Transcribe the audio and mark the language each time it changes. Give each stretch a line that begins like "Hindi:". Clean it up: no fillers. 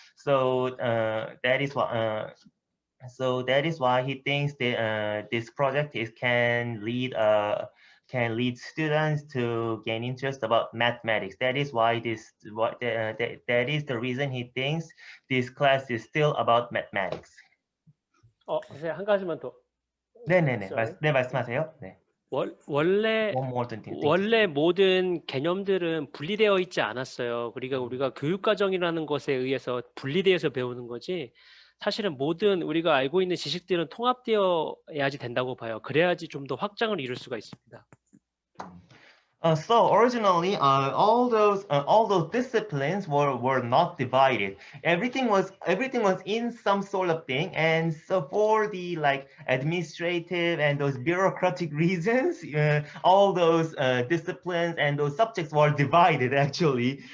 English: So that is what. So that is why he thinks that this project can lead students to gain interest about mathematics. That is why that is the reason he thinks this class is still about mathematics.
Korean: 선생님 한 가지만 더. 네네네. 네, 말씀하세요. 네. 원래
English: One more thing.
Korean: 원래 모든 개념들은 분리되어 있지 않았어요. 그러니까 우리가 교육과정이라는 것에 의해서 분리되어서 배우는 거지. 사실은 모든 우리가 알고 있는 지식들은 통합되어야지 된다고 봐요. 그래야지 좀 더 확장을 이룰 수가 있습니다.
English: So originally, all those disciplines were not divided. Everything was in some sort of thing, and so for the like administrative and those bureaucratic reasons, all those disciplines and those subjects were divided actually.